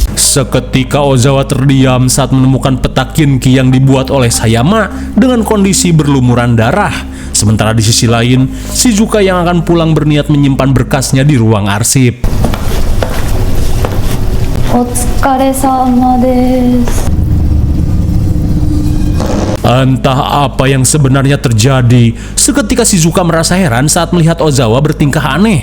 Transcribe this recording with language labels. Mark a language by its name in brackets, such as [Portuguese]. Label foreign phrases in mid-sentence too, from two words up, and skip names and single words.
[Indonesian] Seketika Ozawa terdiam saat menemukan peta Kinki yang dibuat oleh Sayama dengan kondisi berlumuran darah. Sementara di sisi lain, Shizuka yang akan pulang berniat menyimpan berkasnya di ruang arsip. [Japanese] お疲れ様です。 [Indonesian] Entah apa yang sebenarnya terjadi, seketika Shizuka merasa heran saat melihat Ozawa bertingkah aneh.